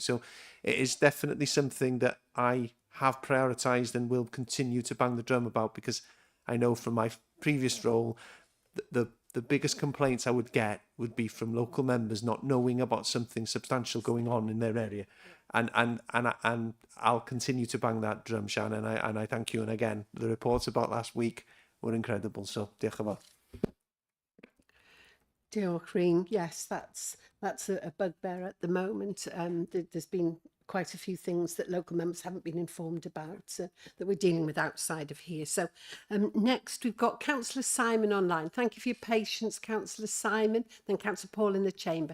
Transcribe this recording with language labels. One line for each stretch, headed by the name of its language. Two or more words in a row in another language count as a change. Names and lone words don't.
English: So it is definitely something that I have prioritised and will continue to bang the drum about, because I know from my previous role the biggest complaints I would get would be from local members not knowing about something substantial going on in their area, and I'll continue to bang that drum, Shannon, and I thank you. And again, the reports about last week were incredible, so
Welsh: diolch yn fawr. Diolch, Reen.
English: Yes, that's a bugbear at the moment. There's been quite a few things that local members haven't been informed about that we're dealing with outside of here. So next we've got Councillor Simon online. Thank you for your patience, Councillor Simon. Then Councillor Paul in the chamber.